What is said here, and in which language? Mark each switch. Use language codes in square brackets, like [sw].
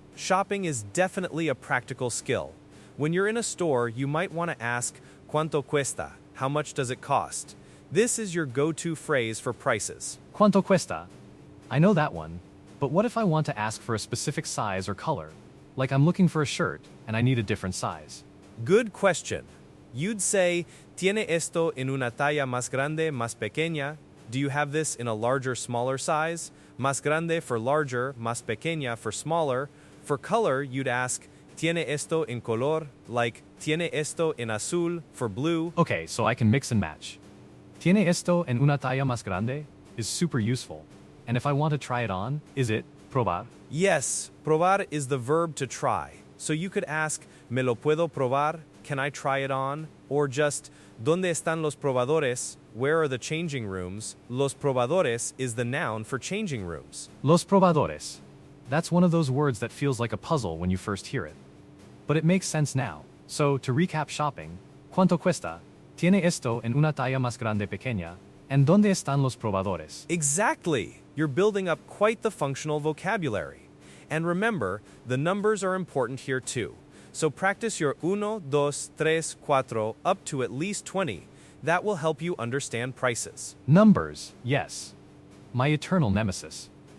[en] Shopping is definitely a practical skill. When you're in a store, you might want to ask, [es] ¿Cuánto cuesta? [en] How much does it cost? This is your go-to phrase for prices. [es] ¿Cuánto cuesta? [en] I know that one, but what if I want to ask for a specific size or color? Like I'm looking for a shirt, and I need a different size. Good question. You'd say, [es] ¿Tiene esto en una talla más grande, más pequeña? [en] Do you have this in a larger, smaller size? [es] Más grande [en] for larger, [es] más pequeña [en] for smaller. [es] For color, you'd ask, ¿Tiene esto en color? Like, ¿Tiene esto en azul [en] for blue? Okay, so I can mix and match. [es] ¿Tiene esto en una talla más grande? [en] Is super useful. And if I want to try it on, is it probar? Yes, probar is the verb to try. So you could ask, [es] ¿Me lo puedo probar? [en] Can I try it on? [es] Or just, ¿Dónde están los probadores? [en] Where are the changing rooms? [es] Los probadores [en] is the noun for changing rooms. [es] Los probadores. [en] That's one of those words that feels like a puzzle when you first hear it. But it makes sense now. So, to recap shopping, [es] ¿Cuánto cuesta? ¿Tiene esto en una talla más grande pequeña? And ¿dónde están los probadores? [en] Exactly! You're building up quite the functional vocabulary. And remember, the numbers are important here too. So practice your [es] uno, dos, tres, cuatro, [en] up to at least 20. That will help you understand prices. Numbers, yes. My eternal nemesis.